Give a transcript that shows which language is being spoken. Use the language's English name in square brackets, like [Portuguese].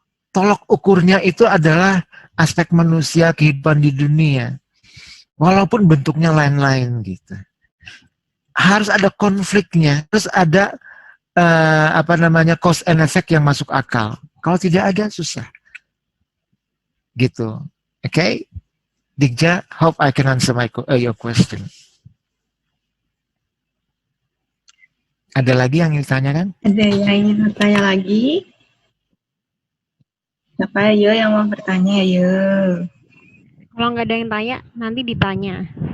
[Indonesian] Tolok ukurnya itu adalah aspek manusia, kehidupan di dunia. Walaupun bentuknya lain-lain gitu. Harus ada konfliknya, harus ada apa namanya [English] cause and effect [Indonesian] yang masuk akal. Kalau tidak ada susah. Gitu. Oke? Okay? [English] Dikja, hope I can answer your question. [Indonesian] Ada lagi yang ingin ditanyakan? Ada yang ingin bertanya lagi? Siapa ayo yang mau bertanya, ayo. Kalau nggak ada yang tanya, nanti ditanya.